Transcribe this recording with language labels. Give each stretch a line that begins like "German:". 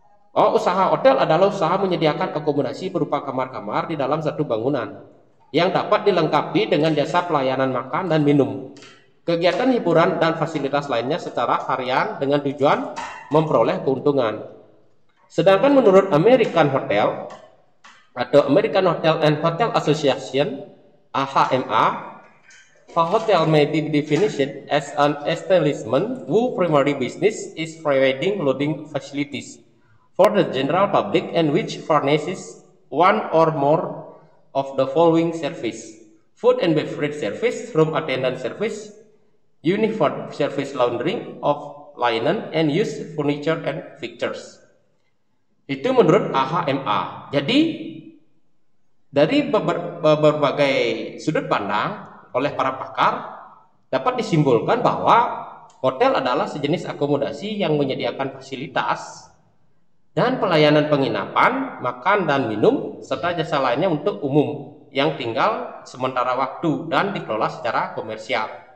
Indonesian: Oh, usaha hotel adalah usaha menyediakan akomodasi berupa kamar-kamar di dalam satu bangunan yang dapat dilengkapi dengan jasa pelayanan makan dan minum, kegiatan hiburan dan fasilitas lainnya secara harian dengan tujuan memperoleh keuntungan. Sedangkan menurut American Hotel atau
English: American Hotel and Hotel Association (AHMA), a hotel may be defined as an establishment whose primary business is providing lodging facilities for the general public and which furnishes one or more of the following service: food and beverage service, room attendant service, uniform service, laundering of linen, and used furniture and fixtures.
Indonesian: Itu menurut AHMA. Jadi dari berbagai sudut pandang oleh para pakar dapat disimpulkan bahwa hotel adalah sejenis akomodasi yang menyediakan fasilitas dan pelayanan penginapan, makan dan minum, serta jasa lainnya untuk umum yang tinggal sementara waktu dan dikelola secara komersial.